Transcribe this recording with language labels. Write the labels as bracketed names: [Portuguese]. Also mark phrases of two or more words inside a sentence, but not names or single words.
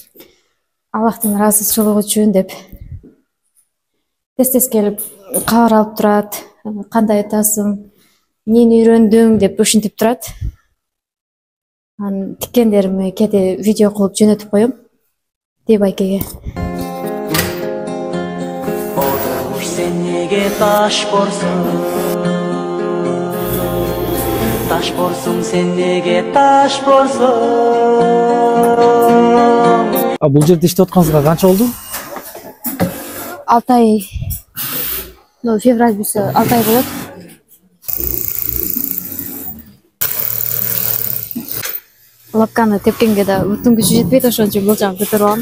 [Kyrgyz] Аллахтын ыраазычылыгы үчүн деп. Тез келип кабар алып турат. Кандай атасың, эмнени үйрөндүң деп ушинтип турат. Анан тиккендеримди кээде видео кылып жөнөтүп коем. Деп байкеге. Odur sen nege taş borsun? Taş borsun sen nege taş borsun? А бул жерде иштеп атканыңызга канча болду? 6 ай. Февраль буйса 6 ай болот. Лапканы тепкенге да бүтүн күчү жетпейт, ошон үчүн болжам көтөрүп алам.